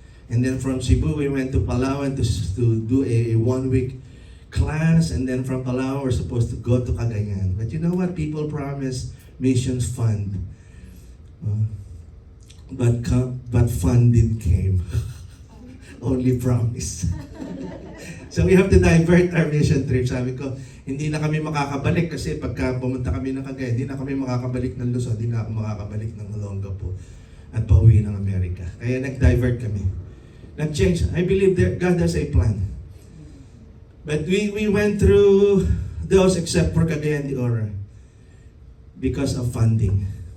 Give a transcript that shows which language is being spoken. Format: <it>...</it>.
<en>And then from Cebu, we went to Palawan to do a 1-week class. And then from Palawan, we're supposed to go to Cagayan. But you know what? People promise missions fund. But fund didn't came. Only promise. So we have to divert our mission trip.</en> <tl>Sabi ko, hindi na kami makakabalik kasi pagka pumunta kami ng Cagayan, hindi na kami makakabalik ng Luzon, hindi na ako makakabalik ng Olongapo at pauwi ng Amerika. Kaya nag-divert kami. Nag-change.</tl> <en>I believe that God has a plan. But we went through those except for Cagayan de Oro because of funding.</en>